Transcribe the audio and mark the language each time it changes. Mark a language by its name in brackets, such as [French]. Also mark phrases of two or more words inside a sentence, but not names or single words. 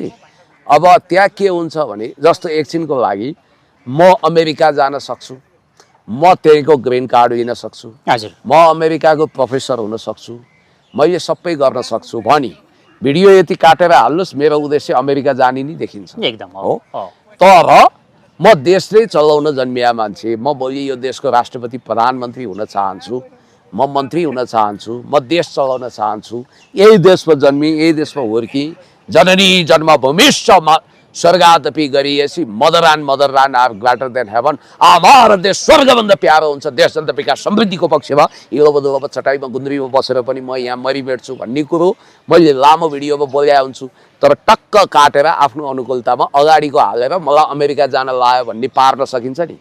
[Nepali] अब त्यहाँ के हुन्छ भने जस्तो एकछिनको लागि म अमेरिका जान सक्छु, म त्यहीँको [English] green card [Nepali] लिन सक्छु, म अमेरिकाको प्रोफेसर हुन सक्छु, मैले सबै गर्न सक्छु भनी भिडियो यति काटेर हाल्नुहोस्, मेरो उद्देश्य अमेरिका जाने नै देखिन्छ। एकदम हो। तर म देशले चलाउन जन्मिया मान्छे, म भोलि यो देशको राष्ट्रपति प्रधानमन्त्री हुन चाहन्छु, म मन्त्री हुन चाहन्छु, म देश चलाउन चाहन्छु, यही देशमा जन्मी, यही देशमा हुर्की, [Sanskrit] जननी जन्मभूमिश्च स्वर्गादपि [Nepali] गरिएसी, [English] Mother and are greater than heaven. [Nepali] हाम्रो देश स्वर्गभन्दा प्यारो हुन्छ, देश जनता विकास समृद्धिको पक्षमा हिलो बदुलो चटाइमा गुन्द्रीमा बसेर पनि म यहाँ मरिमेट्छु भन्ने कुरो मैले लामो भिडियोमा बोल्या हुन्छु। तर टक्क काटेर आफ्नो अनुकूलतामा अगाडिको हालेर मलाई अमेरिका जान लाग्यो भन्ने पार्न सकिन्छ नि।